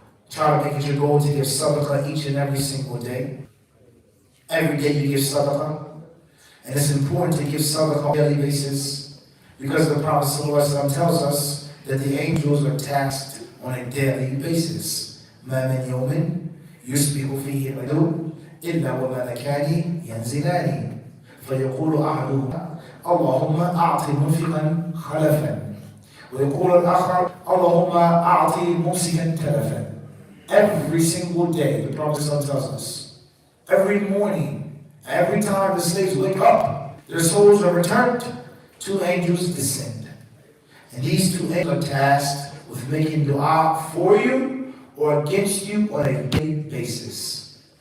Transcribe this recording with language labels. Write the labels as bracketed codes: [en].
[en] Try to make it your goal to give sadaqah each and every single day. Every day you give sadaqah. And it's important to give sadaqah on a daily basis because the Prophet ﷺ tells us that the angels are taxed on a daily basis. [ar] مَا مِنْ يَوْمٍ يُسْبِحُ فِيهِ الْعَبْدُ إِلَّا وَمَلَكَانِ يَنْزِلَانِ فَيَقُولُ أَحَدُهُمَا اللهم أعط منفقا خلفا ويقول الآخر اللهم أعط ممسكا تلفا. [en] Every single day, the Prophet tells us, every morning, every time the slaves wake up, their souls are returned, two angels descend. And these two angels are tasked with making dua for you or against you on a daily basis.